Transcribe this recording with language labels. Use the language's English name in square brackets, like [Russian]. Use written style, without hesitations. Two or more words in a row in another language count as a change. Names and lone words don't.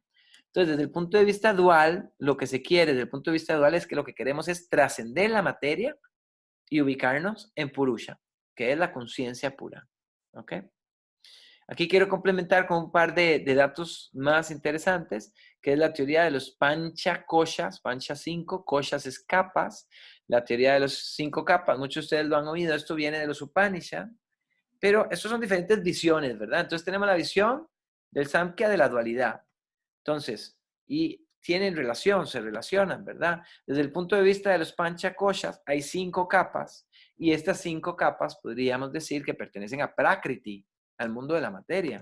[Spanish] Entonces, desde el punto de vista dual, lo que se quiere desde el punto de vista dual es que lo que queremos es trascender la materia y ubicarnos en Purusha, que es la conciencia pura. ¿Ok? Aquí quiero complementar con un par de datos más interesantes, que es la teoría de los [Sanskrit] pancha koshas, [Spanish] pancha 5, koshas es capas, la teoría de los 5 capas, muchos de ustedes lo han oído, esto viene de los Upanishad, pero estos son diferentes visiones, ¿verdad? Entonces tenemos la visión del Samkhya de la dualidad. Entonces, y tienen relación, se relacionan, ¿verdad? Desde el punto de vista de los [Sanskrit] pancha koshas, [Spanish] hay 5 capas, y estas 5 capas podríamos decir que pertenecen a Prakriti, al mundo de la materia.